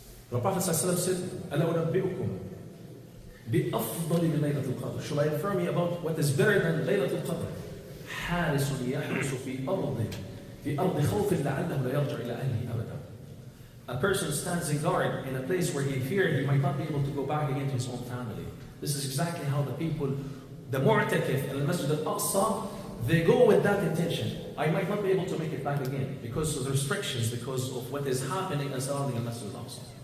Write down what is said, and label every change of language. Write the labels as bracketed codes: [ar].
[en] The Prophet ﷺ said, [ar] أَلَا أُنَبِّئُكُمْ بِأَفْضَلِ مِنْ لَيْلَةِ الْقَدْرِ. [en] Shall I inform you about what is better than Laylatul Qadr? [ar] حارس يحرس في أرض خوف لعله لا يرجع إلى أهله أبدا. [en] A person stands in guard in a place where he feared he might not be able to go back again to his own family. This is exactly how the people, the Mu'takif al Masjid al-Aqsa, they go with that intention. I might not be able to make it back again because of the restrictions, because of what is happening and surrounding al-Masjid al-Aqsa.